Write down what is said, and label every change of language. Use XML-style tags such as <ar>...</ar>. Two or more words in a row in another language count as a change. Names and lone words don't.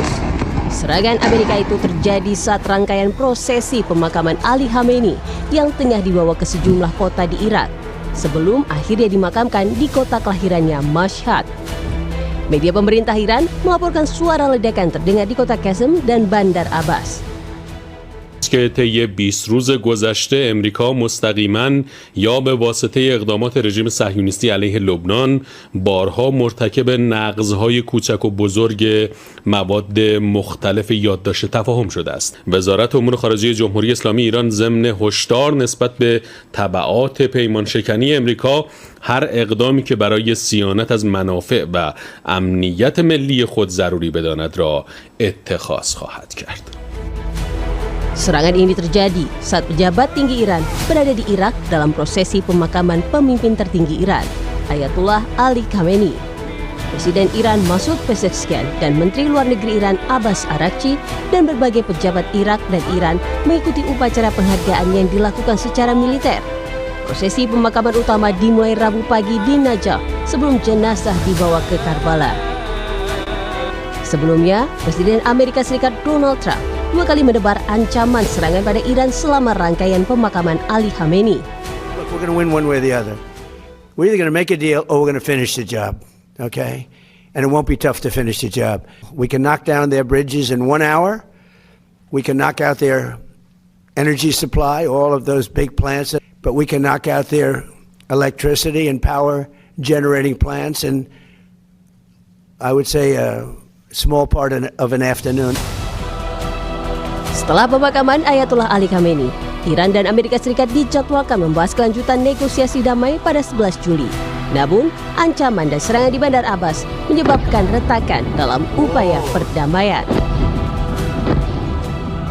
<id>Serangan Amerika itu terjadi saat rangkaian prosesi pemakaman Ali Khamenei yang tengah dibawa ke sejumlah kota di Irak, sebelum akhirnya dimakamkan di kota kelahirannya Mashhad. Media pemerintah Iran melaporkan suara ledakan terdengar di kota Qasem dan Bandar Abbas.</id> <fa>که طی 20 روز گذشته امریکا مستقیما یا به واسطه اقدامات رژیم صهیونیستی علیه لبنان بارها مرتکب نقض‌های کوچک و بزرگ مواد مختلف یادداشت تفاهم شده است. وزارت امور خارجه جمهوری اسلامی ایران ضمن هشدار نسبت به تبعات پیمانشکنی امریکا هر اقدامی که برای صیانت از منافع و امنیت ملی خود ضروری بداند را اتخاذ خواهد کرد.</fa> <id>Serangan ini terjadi saat pejabat tinggi Iran berada di Irak dalam prosesi pemakaman pemimpin tertinggi Iran, Ayatollah Ali Khamenei. Presiden Iran Masoud Pezeshkian dan Menteri Luar Negeri Iran Abbas Araghchi dan berbagai pejabat Irak dan Iran mengikuti upacara penghargaan yang dilakukan secara militer. Prosesi pemakaman utama dimulai Rabu pagi di Najaf sebelum jenazah dibawa ke Karbala. Sebelumnya, Presiden Amerika Serikat Donald Trump 2 kali menebar ancaman serangan pada Iran selama rangkaian pemakaman Ali Khamenei.</id> <en>Look, we're going to win one way or the other. We're either going to make a deal or we're going to finish the job, okay? And it won't be tough to finish the job. We can knock down their bridges in 1 hour. We can knock out their energy supply, all of those big plants, but we can knock out their electricity and power generating plants in, I would say, a small part of an afternoon.</en> <id>Setelah pemakaman Ayatollah Ali Khamenei, Iran dan Amerika Serikat dijadwalkan membahas kelanjutan negosiasi damai pada 11 Juli. Namun, ancaman dan serangan di Bandar Abbas menyebabkan retakan dalam upaya perdamaian.</id>